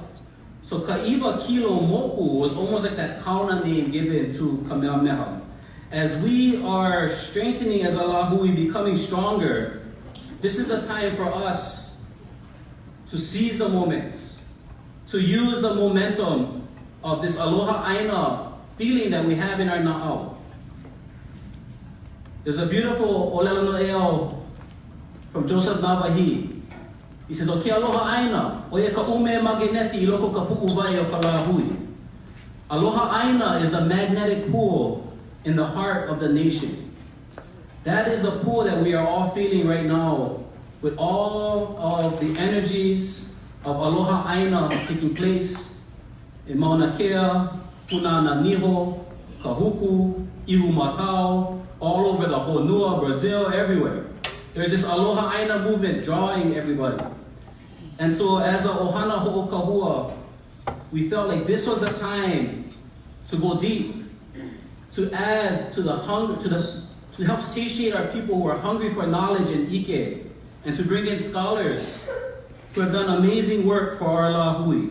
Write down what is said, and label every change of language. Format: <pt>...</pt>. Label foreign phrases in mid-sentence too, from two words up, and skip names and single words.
<en>So Kaʻiwakīloumoku was almost like that kauna name given to Kamehameha. As we are strengthening as a Lāhui, becoming stronger, this is the time for us to seize the moments, to use the momentum of this</en> <haw>aloha aina</haw> <en>feeling that we have in our na'au. There's a beautiful</en> <haw>olelo eo</haw> <en>from Joseph Navahi. He says,</en> <haw>"O ke aloha aina, o ye ka ume mageneti I loko ka pu'u vai o ka Lāhui." Aloha aina</haw> <en>is the magnetic pull in the heart of the nation. That is the pull that we are all feeling right now with all of the energies of</en> <haw>aloha aina</haw> <en>taking place in Mauna Kea, Punana Niho, Kahuku, Ihu Matao, all over the Honua, Brazil, everywhere. There's this</en> <haw>aloha aina</haw> <en>movement drawing everybody. And so as a</en> <haw>ohana ho'okahua,</haw> <en>we felt like this was the time to go deep, to add to the hunger, to help satiate our people who are hungry for knowledge and ike, and to bring in scholars who have done amazing work for our Lāhui.</en>